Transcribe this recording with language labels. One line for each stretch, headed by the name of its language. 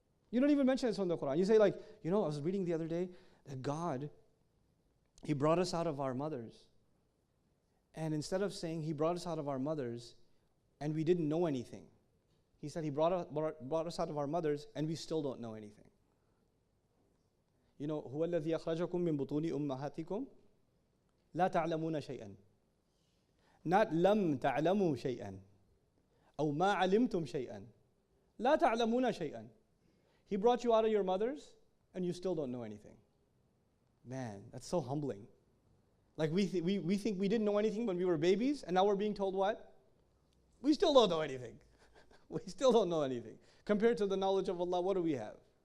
English: You don't even mention it's from the Quran. You say like, I was reading the other day that God, He brought us out of our mothers. And instead of saying He brought us out of our mothers and we didn't know anything, He said He brought us out of our mothers and we still don't know anything.
Arabic: هو الذي أخرجكم من بطون أمهاتكم لا تعلمون شيئا.
English: Not
Arabic: لم تعلموا شيئا. أو ما علمتم شيئا. لا تعلمون شيئا.
English: He brought you out of your mothers and you still don't know anything. Man, that's so humbling. Like we think we didn't know anything when we were babies, and now we're being told what? We still don't know anything. We still don't know anything. Compared to the knowledge of Allah, what do we have?